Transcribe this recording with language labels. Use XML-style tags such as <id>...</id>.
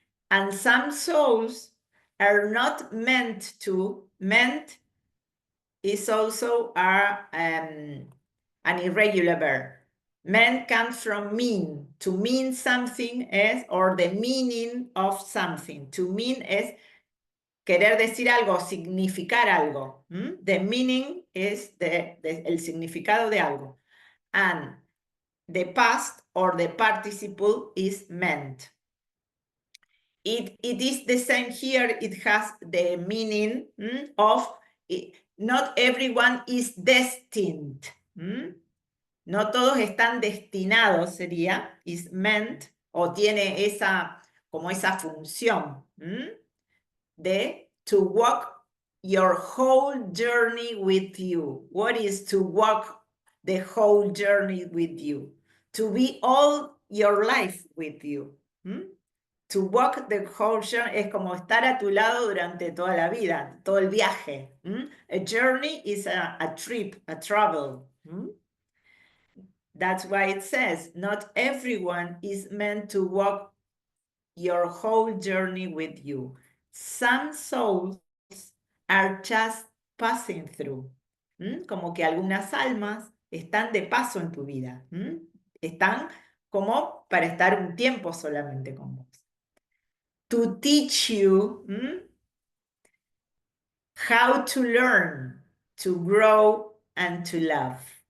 <en>And some souls are not meant to. Meant is also an irregular verb. Meant comes from mean. To mean something es, or the meaning of something.</en> <es>To mean es querer decir algo, significar algo.</es> <en>The meaning is</en> <es>el significado de algo.</es> <en>And the past or the participle is meant. It is the same here. It has the meaning of not everyone is destined.</en> <es>No todos están destinados, sería, is meant, o tiene esa función de</es> <en>to walk your whole journey with you. What is to walk the whole journey with you? To be all your life with you. To walk the whole journey</en> <es>es como estar a tu lado durante toda la vida, todo el viaje.</es> <en>A journey is a trip, a travel. That's why it says, not everyone is meant to walk your whole journey with you. Some souls are just passing through.</en> <es>Como que algunas almas están de paso en tu vida. Están como para estar un tiempo solamente con vos.</es> <en>To teach you how to learn, to grow, and to love.</en>